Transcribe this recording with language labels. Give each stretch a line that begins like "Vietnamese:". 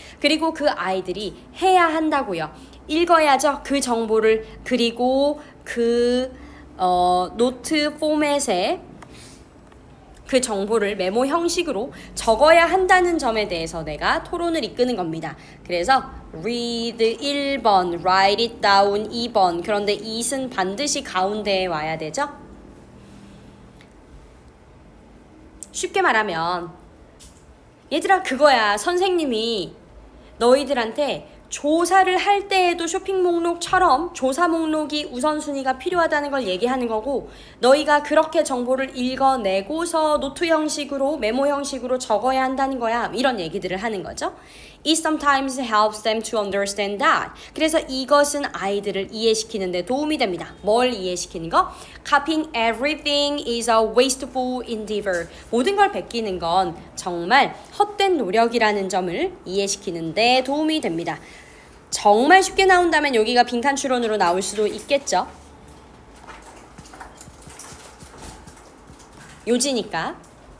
Korean: 그리고 그 아이들이 해야 한다고요. 읽어야죠. 그 정보를 그리고 그 노트 포맷에 그 정보를 메모 형식으로 적어야 한다는 점에 대해서 내가 토론을 이끄는 겁니다. 그래서 read 1번,
English: write it down
Korean: 2번. 그런데 it은 반드시 가운데에 와야 되죠. 쉽게 말하면 얘들아 그거야. 선생님이 너희들한테 조사를 할 때에도 쇼핑 목록처럼 조사 목록이 우선순위가 필요하다는 걸 얘기하는 거고 너희가 그렇게 정보를 읽어내고서 노트 형식으로 메모 형식으로 적어야 한다는 거야. 이런 얘기들을 하는 거죠.
English: It sometimes helps them to understand that.
Korean: 그래서 이것은 아이들을 이해시키는 데 도움이 됩니다. 뭘 이해시키는 거?
English: Copying everything is a wasteful endeavor.
Korean: 모든 걸 베끼는 건 정말 헛된 노력이라는 점을 이해시키는 데 도움이 됩니다. 정말 쉽게 나온다면 여기가 빈칸 추론으로 나올 수도 있겠죠. 요지니까.